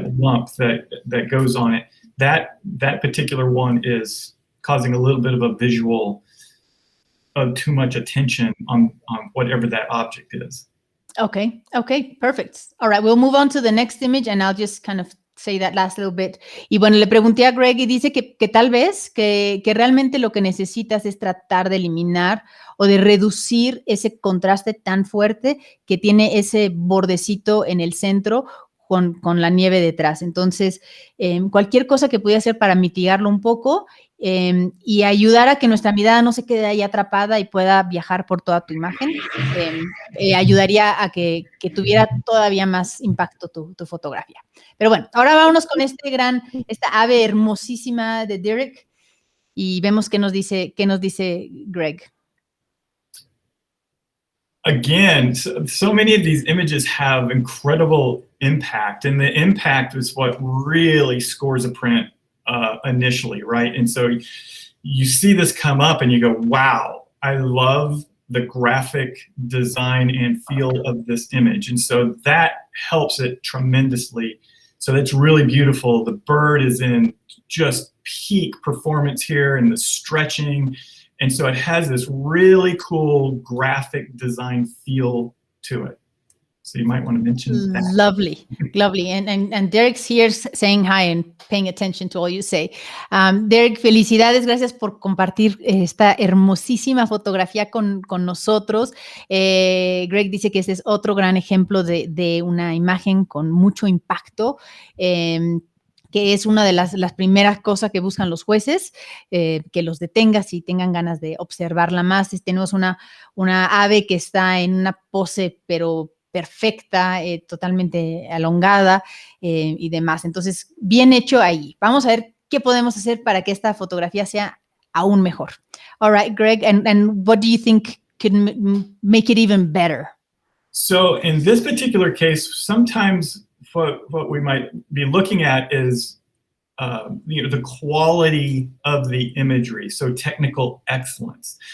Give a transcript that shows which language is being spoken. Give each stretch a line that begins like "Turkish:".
English: that lump that goes on it, that particular one is causing a little bit of a visual of too much attention on whatever that object is. Okay, perfect. All right, we'll move on to the next image, and I'll just kind of say that last little bit.
Spanish: Y bueno, le pregunté a Greg y dice que tal vez que realmente lo que necesitas es tratar de eliminar o de reducir ese contraste tan fuerte que tiene ese bordecito en el centro con la nieve detrás. Entonces, cualquier cosa que pudiera hacer para mitigarlo un poco y ayudar a que nuestra mirada no se quede ahí atrapada y pueda viajar por toda tu imagen, ayudaría a que tuviera todavía más impacto tu fotografía. Pero bueno, ahora vámonos con esta ave hermosísima de Derek y vemos qué nos dice Greg.
English: Again, so many of these images have incredible impact, and the impact is what really scores a print initially, right? And so you see this come up and you go, wow, I love the graphic design and feel of this image. And so that helps it tremendously. So that's really beautiful. The bird is in just peak performance here, and the stretching. And so it has this really cool graphic design feel to it. So you might want to mention that. Lovely. And Derek's here saying hi and paying attention to all you say.
Spanish: Derek, felicidades, gracias por compartir esta hermosísima fotografía con nosotros. Greg dice que este es otro gran ejemplo de una imagen con mucho impacto. Que es una de las primeras cosas que buscan los jueces, que los detengas y tengan ganas de observarla más. Tenemos una ave que está en una pose, pero perfecta, totalmente alongada y demás. Entonces, bien hecho ahí. Vamos a ver qué podemos hacer para que esta fotografía sea aún mejor.
English: All right, Greg, and what do you think could make it even better? So in this particular case, sometimes what we might be looking at is the quality of the imagery, so technical excellence.